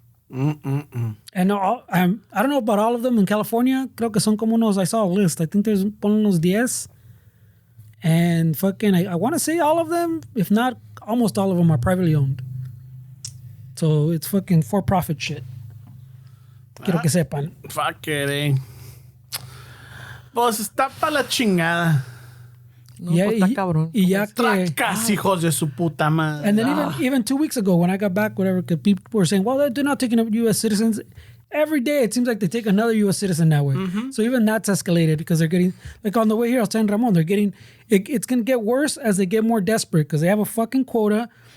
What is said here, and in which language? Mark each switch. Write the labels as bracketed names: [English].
[English] And I don't know about all of them in California. [Spanish] Creo que son como unos. [English] I saw a list. I think there's unos 10. And fucking, I want to say all of them, if not almost all of them, are privately owned. So it's fucking for-profit shit. [Spanish] Quiero que sepan. [English] Fuck it, eh. [Spanish] Pues está para la chingada. No, pues está cabrón. Y ya que, Tracas, hijos de su puta madre. [English] and then even 2 weeks ago when I got back, whatever, because people were saying, well, they're not taking up U.S. citizens. Every day it seems like they take another U.S. citizen that way. So even that's escalated because they're getting, like on the way here, I was telling Ramon, they're getting, it's going to get worse as they get more desperate because they have a fucking quota.